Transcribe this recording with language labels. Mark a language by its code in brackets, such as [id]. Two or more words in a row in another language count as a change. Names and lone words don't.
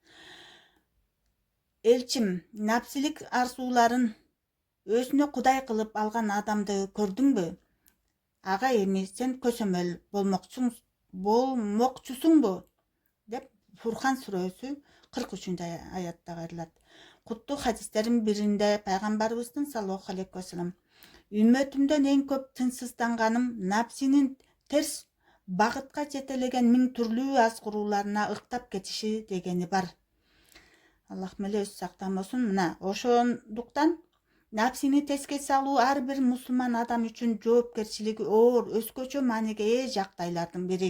[ky] Элчим, напсилик арзууларын өзүнө кудай кылып алган адамды көрдүңбү? Ага эми сен көсөмөл болмокчусуңбу? Деп Фуркан сүрөсү 43-аятта кайрылат. Куттуу хадистердин биринде пайгамбарыбыздын [ar] صلى الله عليه وسلم [ky] үммөтүмдөн эң көп тынчсызданганым напсинин терс багытка жетелеген миң түрлүү азгырууларына ыктап кетиши дегени бар. Аллах меле өзү сактан болсун. Мына ошондуктан напсини теске салуу ар бир мусулман адам үчүн жоопкерчилиги оор, өзгөчө мааниге ээ жагдайлардын бири.